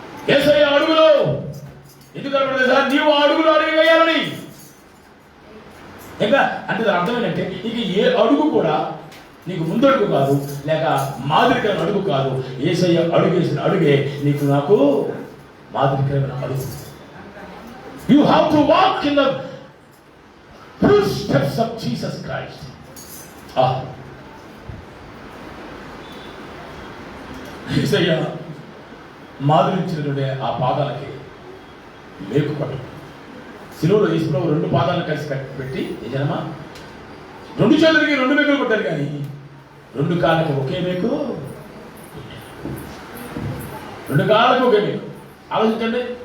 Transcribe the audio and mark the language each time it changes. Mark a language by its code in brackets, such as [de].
[te] యేసయ్య అడుగులు ఎందుకు కనపడుతుంది సార్? నీవు అడుగులు అడుగు వేయాలని. ఇంకా అంటే దాని అర్థం ఏంటంటే, ఇక ఏ అడుగు కూడా నీకు ముందడుగు కాదు, లేక మాదిరికరమైన అడుగు కాదు. యేసయ్య అడుగు వేసిన అడుగే నీకు నాకు మాదిరికరమైన అడుగు. [en] You have to walk in the footsteps of Jesus Christ. [te] యేసయ్య మాదిరించినటువంటి ఆ పాదాలకి మేకు పట్టు. శిలువలో యేసుప్రభువు 2 పాదాలను కలిసి పెట్టి, ఏ జనమా 2 చేతులకి 2 మేకులు కొట్టారు, కానీ 2 కాళ్ళకి ఒకే మేకు, 2 కాళ్ళకి ఒకే మేకు. ఆలోచించండి.